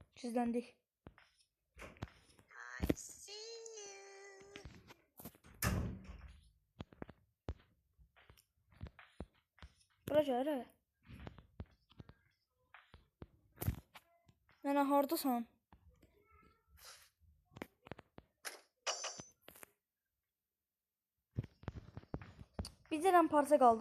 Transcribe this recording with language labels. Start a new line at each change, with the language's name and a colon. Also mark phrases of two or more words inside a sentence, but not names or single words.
Azerbaijani: Təmizləndik.
English: I see you.
Azerbaijani: Bura gəl. Nənə hardasan? Bir dənə parça qaldı.